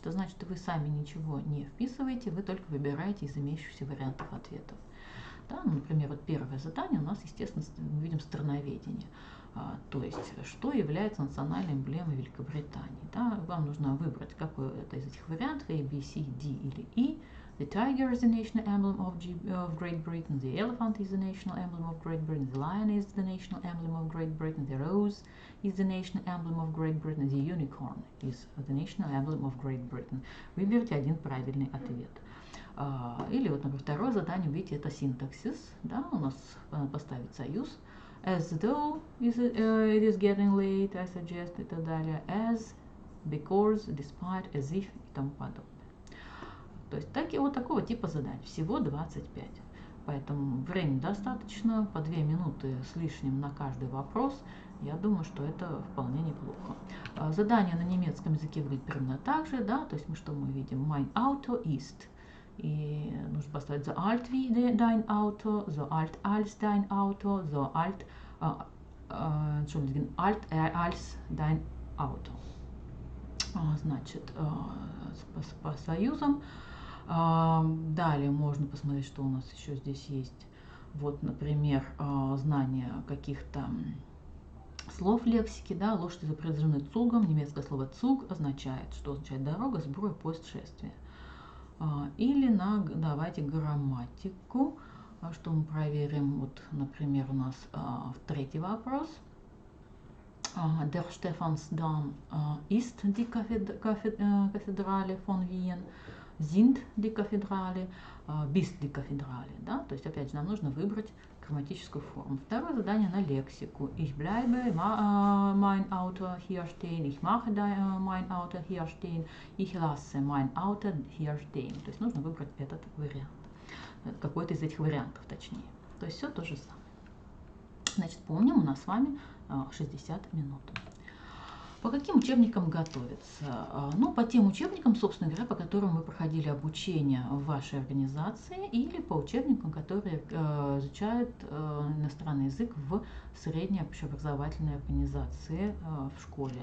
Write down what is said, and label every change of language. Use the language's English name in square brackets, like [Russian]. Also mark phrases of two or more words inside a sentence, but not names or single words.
[Russian] Это значит, что вы сами ничего не вписываете, вы только выбираете из имеющихся вариантов ответов. Да, ну, например, вот первое задание у нас, естественно, мы видим страноведение. То есть, что является национальной эмблемой Великобритании. Да? Вам нужно выбрать, какой это из этих вариантов, A, B, C, D или E. [English] The tiger is the national emblem of Great Britain. The elephant is the national emblem of Great Britain. The lion is the national emblem of Great Britain. The rose is the national emblem of Great Britain. The unicorn is the national emblem of Great Britain. [Russian] Выберите один правильный ответ. Или вот, например, второе задание, видите, это синтаксис. Да, у нас поставить союз. [English] As though it is getting late, I suggest [Russian] и так далее. [English] As, because, despite, as if [Russian] и тому подобное. То есть вот такого типа заданий. Всего 25. Поэтому времени достаточно. По 2 минуты с лишним на каждый вопрос. Я думаю, что это вполне неплохо. Задание на немецком языке выглядит примерно так же. Да? То есть что мы видим? [German] Mein Auto ist. [Russian] И нужно поставить [German] so alt wie dein Auto, so alt als dein Auto, so alt, alt als dein Auto. [Russian] Значит, по союзам. Далее можно посмотреть, что у нас еще здесь есть. Вот, например, знание каких-то слов лексики. Да? Лошади запряжены цугом. Немецкое слово «цуг» означает, что означает дорога, сброй, поезд, шествие. Или давайте грамматику, что мы проверим. Вот, например, у нас третий вопрос. [German] Der Stephansdom ist die Kathedrale von Wien. Sind die Kathedrale, bist die Kathedrale. [Russian] Да? То есть, опять же, нам нужно выбрать грамматическую форму. Второе задание на лексику. [German] Ich bleibe mein Auto hier stehen. Ich mache mein Auto hier stehen. Ich lasse mein Auto hier stehen. [Russian] То есть, нужно выбрать этот вариант. Какой-то из этих вариантов, точнее. То есть, все то же самое. Значит, помним, у нас с вами 60 минут. По каким учебникам готовиться? Ну, по тем учебникам, собственно говоря, по которым вы проходили обучение в вашей организации, или по учебникам, которые изучают иностранный язык в средней общеобразовательной организации в школе.